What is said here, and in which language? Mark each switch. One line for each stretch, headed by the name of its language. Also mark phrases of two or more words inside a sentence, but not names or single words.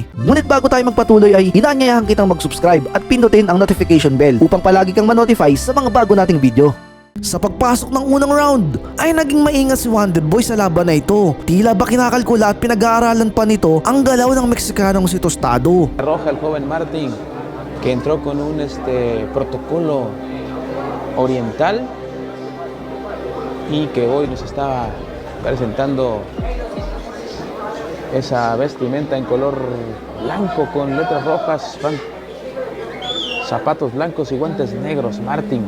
Filipino: Ngunit bago tayo magpatuloy ay inaanyayahan kitang mag-subscribe at pindutin ang notification bell upang palagi kang ma-notify sa mga bago nating video. Sa pagpasok ng unang round ay naging maingat si Wonder Boy sa laban na ito. Tila ba kinakalkula at pinag-aaralan pa nito ang galaw ng Meksikanong si Tostado.
Spanish: Roja el joven Martin que entró con un protocolo oriental y que hoy nos está presentando esa vestimenta en color blanco con letras rojas, zapatos blancos y guantes negros, Martin.